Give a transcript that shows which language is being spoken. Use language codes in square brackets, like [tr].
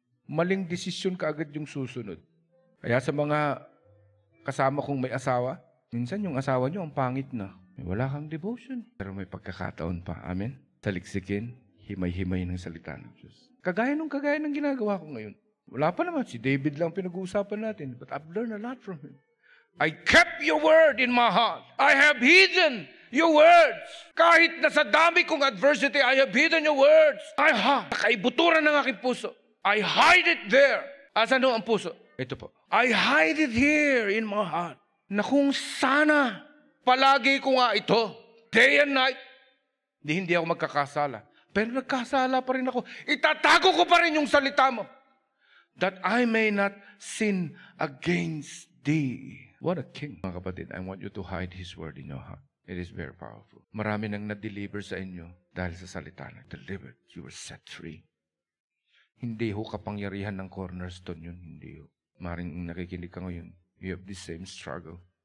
[tl] Maling desisyon ka agad yung susunod. Kaya sa mga kasama kong may asawa, minsan yung asawa nyo ang pangit na. Wala kang devotion. Pero may pagkakataon pa. Amen? Saliksikin, himay-himay ng salita ng Diyos. Kagaya ng ginagawa ko ngayon. Wala pa naman. Si David lang pinag-uusapan natin. [en] But I've learned a lot from him. I kept your word in my heart. I have hidden your words. [tl] Kahit na sa dami kong [en] adversity, I have hidden your words. I have. [tl] Kaibuturan ng aking puso. [en] I hide it there. [tl] Asan ang puso? Ito po. [en] I hide it here in my heart. [tl] Na kung sana, palagi ko nga ito, [en] day and night, [tl] hindi ako magkakasala. Pero nagkasala pa rin ako. Itatago ko pa rin yung salita mo. [en] That I may not sin against thee. What a king. [tl] Mga kapatid, [en] I want you to hide His word in your heart. It is very powerful. [tl] Marami nang na-deliver sa inyo dahil sa salita na [en] delivered. You were set free. [tl] Hindi ho kapangyarihan ng Cornerstone yun. Hindi ho. Maring nakikinig ka ngayon, [en] you have the same struggle.